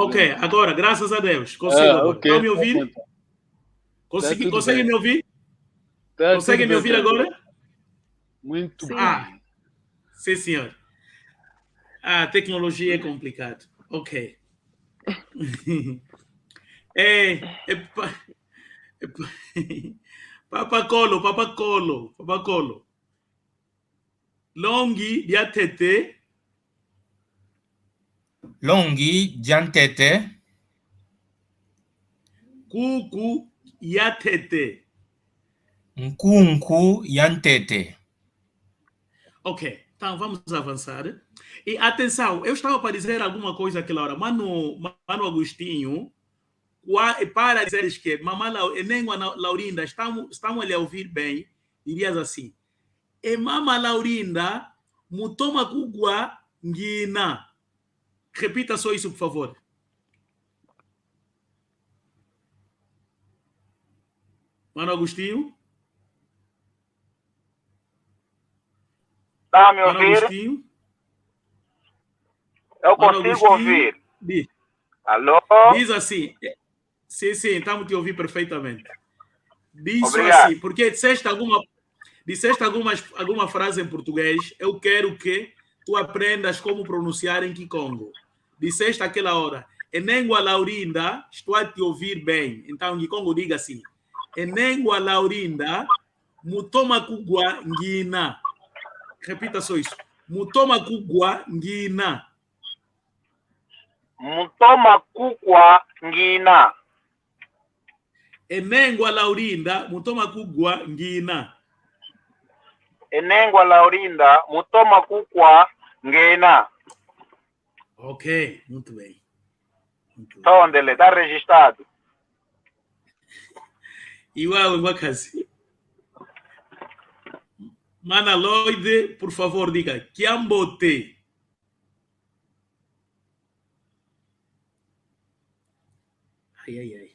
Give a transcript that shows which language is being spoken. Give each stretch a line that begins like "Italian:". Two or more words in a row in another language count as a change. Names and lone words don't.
Portuguese: Ok, problema. agora, graças a Deus, consigo agora. Ok. Estão a me ouvir? tudo Conseguem bem. me ouvir? Tá Conseguem tudo me ouvir bem, agora? Muito Sim. bem. Ah, sim, senhor. A tecnologia é complicado. Ok. Papacolo.
Kongo: Longi diatete, Longi Jantete, cucu yatete. Nkunku Yantete.
Portuguese: Ok, então vamos avançar. E atenção, eu estava para dizer alguma coisa aquela hora. Mano Agostinho, para dizeres que Mamãe Nenhuma Laurinda, estamos a lhe ouvir bem, dirias assim.
Kongo: E Mama Laurinda, mutoma kugwa ngina.
Portuguese: Repita só isso, por favor. Mano Agostinho? Está a me Mano ouvir? Agostinho? Eu Mano consigo Agostinho? ouvir. Diz, Alô? diz assim. Sim, estamos te ouvir perfeitamente. Diz só Obrigado. assim, porque disseste alguma frase em português, eu quero que tu aprendas como pronunciar em Kikongo. Disseste aquela hora, Enengua Laurinda, estou a te ouvir bem. Então, em Kikongo, diga assim,
Kongo: Enengua Laurinda, mutoma kugwa ngina.
Portuguese: Repita só isso.
Kongo: Mutoma kugwa ngina. Mutoma kukwa ngina. Enengua Laurinda, mutoma kugwa ngina. Enengwa Laurinda, mutoma kukwa ngena.
Portuguese: Ok, muito bem. Tondele, está registrado.
Kongo: Iwawe Wakazi.
Portuguese: Mana Lloyd, por favor, diga.
Kongo: Kiambote. Ai.